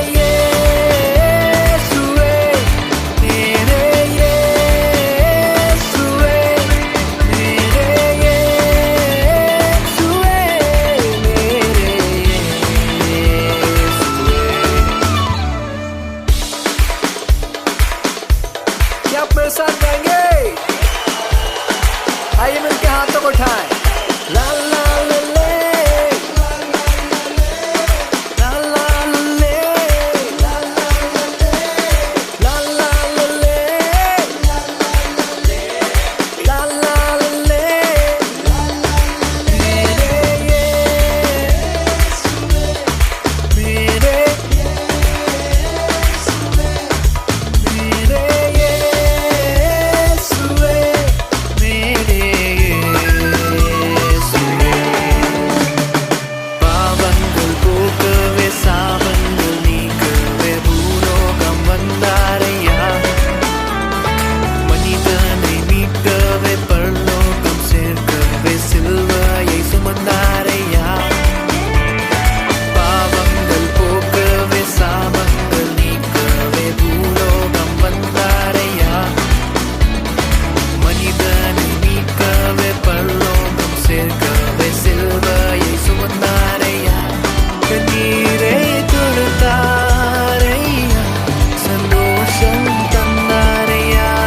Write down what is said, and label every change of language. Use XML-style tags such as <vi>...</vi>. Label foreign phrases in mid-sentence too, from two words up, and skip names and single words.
<hi>यीशुए मेरे यीशुए मेरे क्या आप मेरे साथ गाएंगे आइए मिलके हाथों को उठाएं ला ला ला ले ला ला ला ले ला ला ला ले ला ला ले मेरे यीशुए मेरे मेरे यीशुए मेरे यीशुए</hi> <ta>பாவங்கள் போக்கவே சாபங்கள் நீக்கவே பூலோகம் வந்தாரய்யா மனிதனை மீட்கவே பரலோகம் சேர்க்கவே சிலுவையை சுமந்தாரையா பாவங்கள் போக்கவே சாபங்கள் நீக்கவே பூலோகம் வந்தாரையா மனிதனை மீட்கவே பரலோகம் சேர்க்கவே சிலுவையை சுமந்தாரையா கண்ணீரை தொடுத்தாரையா சந்தோஷம் தந்தாரையா</ta>